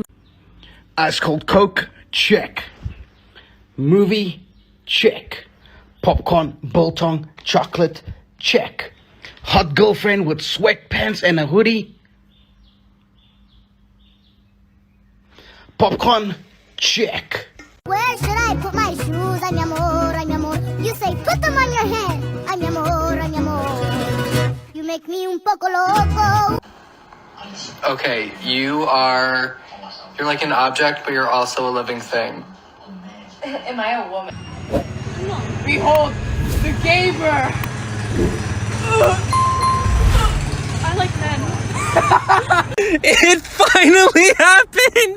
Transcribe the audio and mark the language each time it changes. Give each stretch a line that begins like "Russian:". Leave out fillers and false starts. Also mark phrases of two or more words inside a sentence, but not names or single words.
English: Ice cold Coke, check. Movie, check. Popcorn, biltong, chocolate, check. Hot girlfriend with sweatpants and a hoodie. Popcorn, check. Where should I put my shoes?
Spanish: Ay, mi amor, ay, mi amor.
English: You say put them on your head.
Spanish: Ay, mi amor, ay, mi amor.
English: You make me
Spanish: un poco loco.
English: Okay, you're like an object, but you're also a living thing. Am I a woman? Behold, the gamer! I like men. It finally happened!